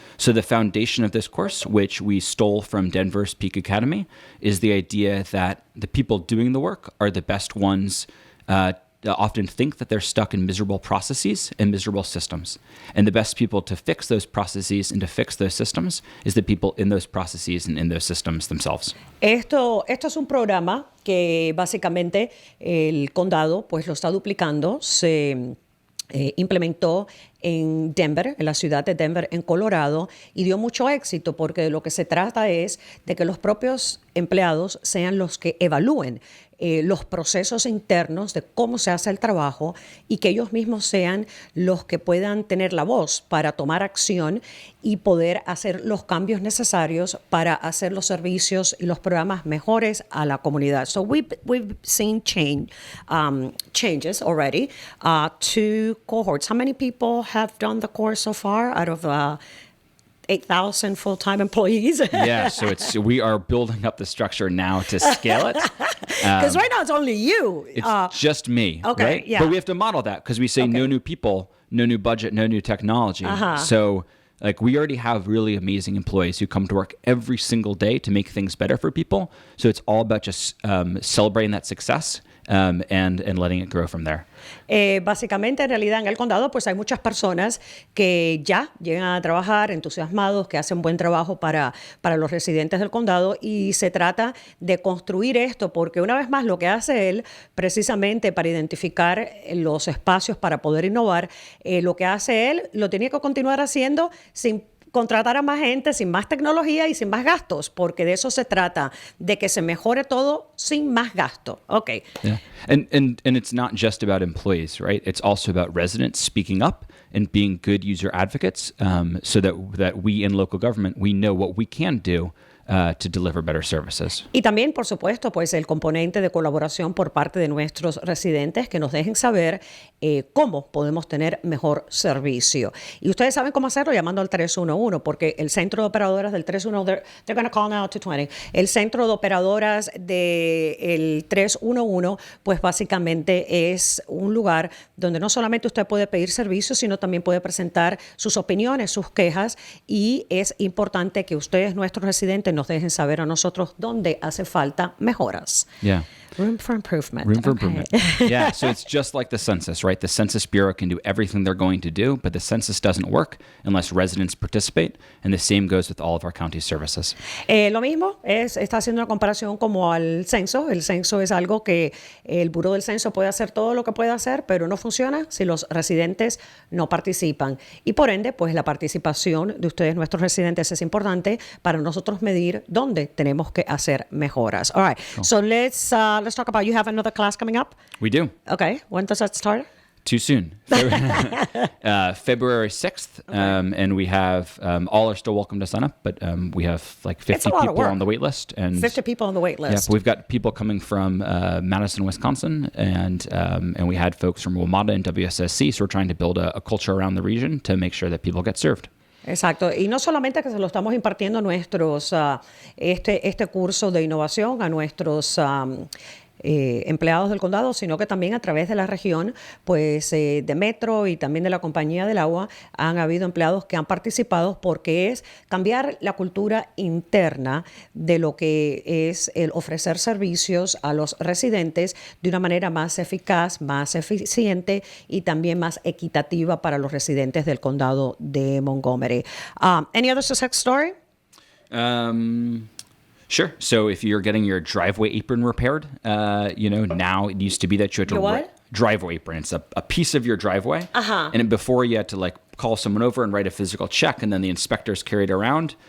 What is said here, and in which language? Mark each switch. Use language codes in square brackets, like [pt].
[en] So the foundation of this course, which we stole from Denver's Peak Academy, is the idea that the people doing the work are the best ones often think that they're stuck in miserable processes and miserable systems. And the best people to fix those processes and to fix those systems is the people in those processes and in those systems themselves. [es] Esto es un programa que básicamente el condado pues lo está duplicando. Se implementó en Denver, en la ciudad de Denver, en Colorado, y dio mucho éxito, porque de lo que se trata es de que los propios empleados sean los que evalúen los procesos internos de cómo se hace el trabajo, y que ellos mismos sean los que puedan tener la voz para tomar acción y poder hacer los cambios necesarios para hacer los servicios y los programas mejores a la comunidad. [en] So we've seen changes already to cohorts. How many people have done the course so far out of 8,000 full-time employees? Yeah, so we are building up the structure now to scale it. Because right now it's only you. It's just me, okay, right? yeah. But we have to model that, because we say no new people, no new budget, no new technology. So like, we already have really amazing employees who come to work every single day to make things better for people. So it's all about just celebrating that success and letting it grow from there. [es] Básicamente, en realidad, en el condado, pues hay muchas personas que ya llegan a trabajar entusiasmados, que hacen buen trabajo para los residentes del condado, y se trata de construir esto, porque una vez más lo que hace él, precisamente para identificar los espacios para poder innovar, lo que hace él lo tiene que continuar haciendo sin contratar a más gente, sin más tecnología y sin más gastos, porque de eso se trata, de que se mejore todo sin más gasto. [en] Okay. Yeah. And it's not just about employees, right? It's also about residents speaking up and being good user advocates, so that we in local government, we know what we can do to deliver better services. [es] Y también, por supuesto, pues el componente de colaboración por parte de nuestros residentes, que nos dejen saber cómo podemos tener mejor servicio. Y ustedes saben cómo hacerlo llamando al 311, porque el centro de operadoras del 311, [en] they're going to call now to 20. [es] El centro de operadoras del 311, pues básicamente es un lugar donde no solamente usted puede pedir servicios, sino también puede presentar sus opiniones, sus quejas, y es importante que ustedes, nuestros residentes, nos dejen saber a nosotros dónde hace falta mejoras. [en] Yeah. Room for improvement. Room for improvement. Yeah, so it's just like the census, right? The Census Bureau can do everything they're going to do, but the census doesn't work unless residents participate, and the same goes with all of our county services. [es] Lo mismo está haciendo una comparación como al censo. El censo es algo que el Buró del Censo puede hacer todo lo que puede hacer, pero no funciona si los residentes no participan. Y por ende, pues la participación de ustedes, nuestros residentes, es importante para nosotros medir dónde tenemos que hacer mejoras. [en] All right, cool. So let's talk about, you have another class coming up? We do. Okay, when does that start? Too soon. February 6th, okay. And we have, all are still welcome to sign up, but we have like 50 people on the wait list. And 50 people on the wait list. Yeah, we've got people coming from Madison, Wisconsin, and we had folks from WMATA and WSSC, so we're trying to build a culture around the region to make sure that people get served. [es] Exacto, y no solamente que se lo estamos impartiendo a nuestros, este curso de innovación a nuestros empleados del condado, sino que también a través de la región, pues de Metro y también de la Compañía del Agua, han habido empleados que han participado, porque es cambiar la cultura interna de lo que es el ofrecer servicios a los residentes de una manera más eficaz, más eficiente y también más equitativa para los residentes del condado de Montgomery. [en] Any other success story? Sure. So if you're getting your driveway apron repaired, now it used to be that you had to driveway apron. It's a piece of your driveway. Uh-huh. And before you had to like call someone over and write a physical check, and then the inspectors carried it around.